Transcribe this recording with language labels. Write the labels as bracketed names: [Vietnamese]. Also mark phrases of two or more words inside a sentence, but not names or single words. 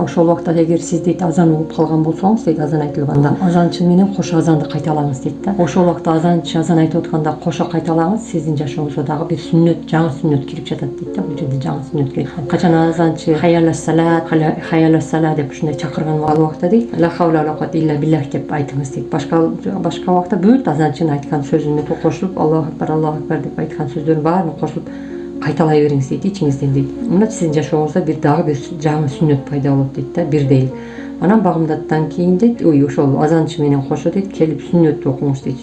[Kyrgyz] Ошол убакта эгер сиз дейт азан угуп калган болсоңуз дейт, азан айтылганда азанчы менен кошо азанды кайталаңыз дейт да. Ошол убакта азанчы азан айтып атканда кошо кайталаңыз, сиздин жашооңузга дагы бир сүннөт, жаңы сүннөт кирип жатат дейт да. Бул жерде жаңы сүннөт кирип. Качан азанчы [Arabic] حي على الصلاة [Kyrgyz] деп ушундай чакырган ал убакта дейт, [Arabic] لا حول ولا قوة إلا بالله [Kyrgyz] деп айтыңыз дейт. Башка убакта бүт азанчынын айткан сөзүнө кошулуп [Arabic] الله أكبر [Kyrgyz] деп айткан сөздөрдүн баарын кошулуп кайталай бериңиз дейт ичиңизден дейт. Мына сиздин жашооңузда дагы бир жаңы сүннөт пайда болот дейт да, бирдей. Анан багымдаттан кийин дейт, ошол азанчы менен кошо дейт, келип сүннөттү окуңуз дейт.